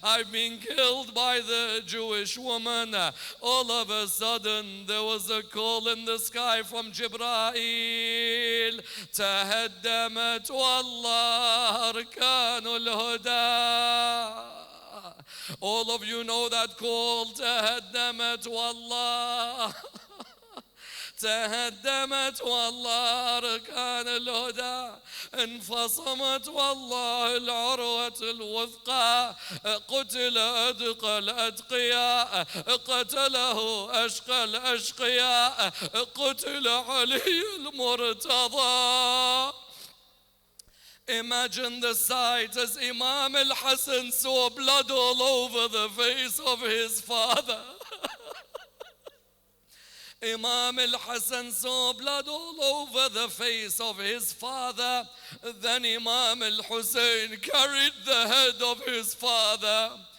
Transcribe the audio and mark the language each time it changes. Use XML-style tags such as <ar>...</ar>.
<en>I've been killed by the Jewish woman. All of a sudden there was a call in the sky from Jibreel.</en> <ar>Tahaddamat wallah arkanul huda.</ar> <en>All of you know that call.</en> <ar>Tahaddamat wallah. تهدمت والله أركان الهدى انفصمت والله العروة الوثقى قتل أدقى الأتقياء قتله أشقى الأشقياء قتل علي المرتضى.</ar> <en>Imagine the sight as Imam al-Hassan saw blood all over the face of his father. Imam al-Hassan saw blood all over the face of his father. Then Imam al-Hussein carried the head of his father.</en>